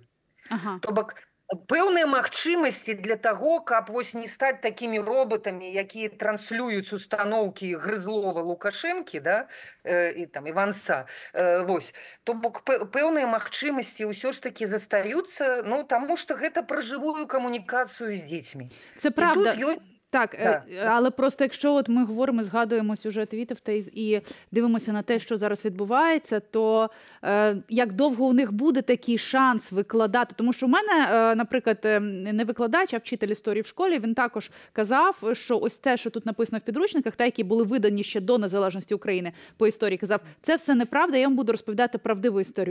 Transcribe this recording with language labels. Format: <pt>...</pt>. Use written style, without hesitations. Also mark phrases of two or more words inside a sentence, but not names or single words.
<be>То бок пэўныя магчымасці для таго, каб вось не стаць такімі роботамі, якія транслююць устаноўкі Грызлова, Лукашэнкі, да, і там Іванца. Вось. То бок пэўныя магчымасці ўсё ж такі застаюцца, таму што гэта пра жывую камунікацыю з дзецьмі.</be> <uk>Це правда. Так, але просто якщо ми говоримо, згадуємо сюжет Вітовта і дивимося на те, що зараз відбувається, то як довго у них буде такий шанс викладати? Тому що в мене, наприклад, не викладач, а вчитель історії в школі, він також казав, що ось те, що тут написано в підручниках, та, які були видані ще до незалежності України по історії, казав, це все неправда, я вам буду розповідати правдиву історію.</uk>